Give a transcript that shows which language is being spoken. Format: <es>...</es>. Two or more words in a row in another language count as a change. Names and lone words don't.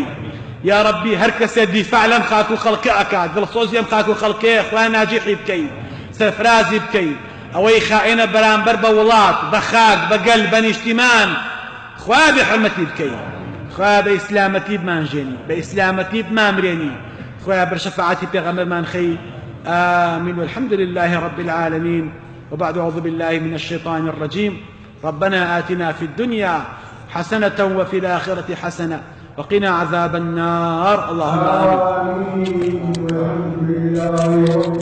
<ckb>یا ربی هەر کەسێ دیفاع لەم خاک و خەڵکە ئەکات، دڵسۆزی ئەم خاک و خەڵکەیە خوایە ناجیحی بکەی، سەرفرازی بکەی. ئەوەی خائینە بەرامبەر بە وڵات، بە خاک، بە گەل، بە نیشتیمان، خوایە بێ حرمەتی بکەی. خوایە بە ئیسلامەتی بمانژێنی، بە ئیسلامەتی بمامرێنی. خوایە بەر شەفاعەتی پێغەمبەرمان خەی.</ckb> <ar>آمين والحمد لله رب العالمين. وبعد أعوذ بالله من الشيطان الرجيم. ربنا آتنا في الدنيا حسنة وفي الآخرة حسنة وقنا عذاب النار. اللهم آمين.</ar>